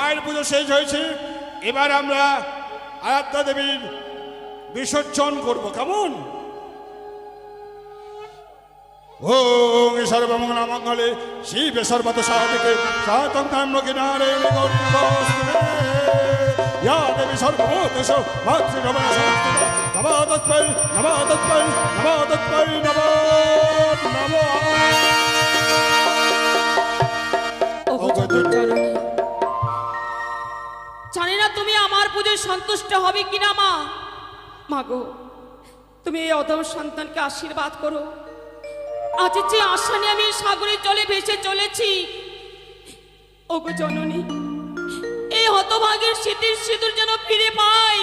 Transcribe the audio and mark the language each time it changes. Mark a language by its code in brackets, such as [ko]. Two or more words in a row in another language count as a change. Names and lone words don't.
[bn] মায়ের পুজো শেষ হয়েছে, এবার আমরা আরাধ্যা দেবীর বিসর্জন করব, কেমন? [sa] ওং সর্বমঙ্গল মঙ্গলে শিবে সর্বত সাধকে সাতং তাম্রকে নারায়ণ গৌরী নমস্তুতে। ইয়া দেবী সর্বভূতেষু মাতৃভবনে সংস্থিতা নমো তস্मै নমো তস্मै নমো তস্मै নমো নমো [bn] ওগো জগজ্জননী, জানি না তুমি আমার পুজোয় সন্তুষ্ট হবে কিনা মা। মাগো, তুমি এই অধম সন্তানকে আশীর্বাদ করো। আজ যে আশা নিয়ে আমি সাগরের জলে ভেসে চলেছি, ওগো জননী, এই হতভাগের স্মৃতির সিঁদুর যেন ফিরে পাই।